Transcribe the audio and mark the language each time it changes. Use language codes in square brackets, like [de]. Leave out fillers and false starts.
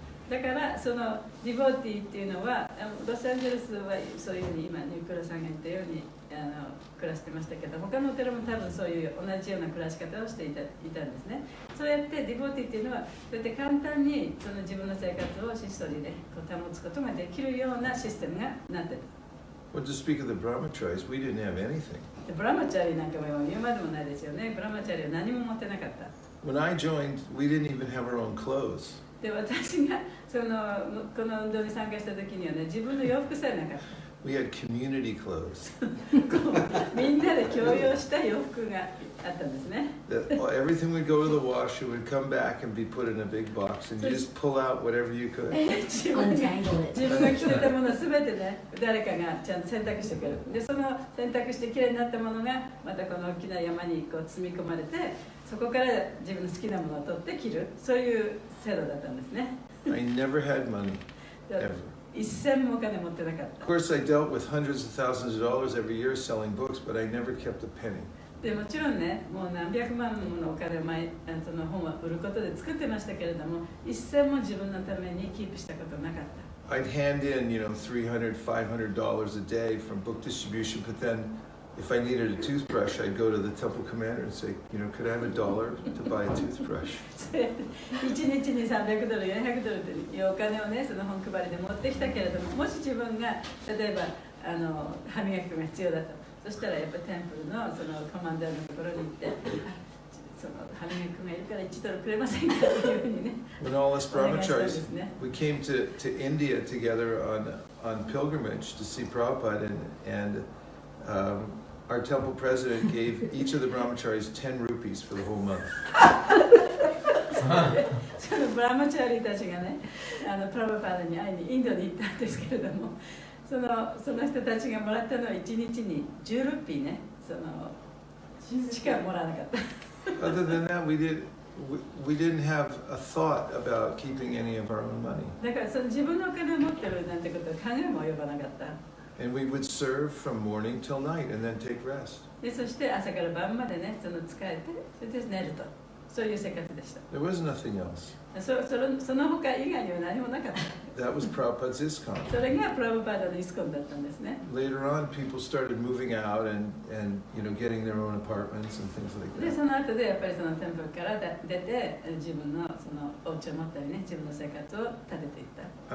[ja] だからそのディボーティーっていうのは、ロサンゼルスはそういうふうに今ニュークラさんが言ったように暮らしてましたけど、他のお寺も多分そういう同じような暮らし方をしていたんですね。そうやってディボーティーっていうのはそうやって簡単にその自分の生活を質素にね保つことができるようなシステムがなってる。 [en] Well, to speak of the brahmacharis, we didn't have anything. [ja] ブラマチャリなんかも言うまでもないですよね。ブラマチャリは何も持ってなかった。 [en] When I joined, we didn't even have our own clothes. [ja] で、私がこの運動に参加した時にはね、自分の洋服さえなかった。 [en] We had community clothes. [ja] みんなで共用した洋服があったんですね。 [en] Everything would go to the wash, it would come back and be put in a big box, and you just pull out whatever you could. Untangle it. [ja] 自分が着てたものすべてね、誰かがちゃんと洗濯してくれる。で、その洗濯してきれいになったものがまたこの大きな山にこう積み込まれて、そこから自分の好きなものを取って着る、そういう制度だったんですね。 [en] I never had money, ever. [ja] 一銭もお金持ってなかった。 [en] Of course, I dealt with hundreds of thousands of dollars every year selling books, but I never kept a penny. [ja] でもちろんね、もう何百万ものお金をその本を売ることで作ってましたけれども、一銭も自分のためにキープしたことなかった。 [en] I'd hand in, $300, $500 a day from book distribution, but then if I needed a toothbrush, I'd go to the temple commander and say, could I have $1 to buy a toothbrush? [ja] 1日に300ドル、400ドルというお金をね、その本配りで持ってきたけれども、もし自分が例えば歯磨き粉が必要だと、そしたらやっぱりテンプルのそのコマンダーのところに行って、その歯磨き粉がいるから1ドルくれませんかというふうにね。 [en] When all us brahmacharis, we came to India together on pilgrimage to see Prabhupada, and our temple president gave each of the brahmacharis 10 rupees for the whole month. [ja] そのブラマチャーリーたちがね、プラバパーダに会いにインドに行ったんですけれども、その人たちがもらったのは1日に10ルーピーね、しかもらわなかった。 [en] Other than that, we didn't have a thought about keeping any of our own money. [ja] だから自分のお金を持ってるなんてことは考えも及ばなかった。 [en] And we would serve from morning till night and then take rest. [ja] で、そして朝から晩までね、使えて、それで寝ると。そういう生活でした。 [en] There was nothing else. [ja] その他以外には何もなかった。 [en] That was Prabhupada's ISKCON. [ja] それがプラバパーダのイスコンだったんですね。 [en] Later on, people started moving out and getting their own apartments and things like [ja] で、 [en] that. [ja] その後でやっぱりそのテンプルから出て、自分のそのお家を持ったりね、自分の生活を立てていった。